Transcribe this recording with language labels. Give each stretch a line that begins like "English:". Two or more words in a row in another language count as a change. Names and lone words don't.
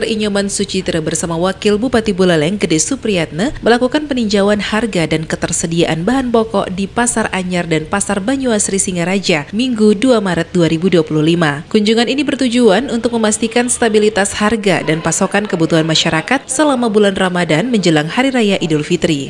Indonesian: Inyoman Sucitra bersama Wakil Bupati Buleleng Gede Supriyatna melakukan peninjauan harga dan ketersediaan bahan pokok di Pasar Anyar dan Pasar Banyuasri Singaraja Minggu 2 Maret 2025. Kunjungan ini bertujuan untuk memastikan stabilitas harga dan pasokan kebutuhan masyarakat selama bulan Ramadan menjelang Hari Raya Idul Fitri.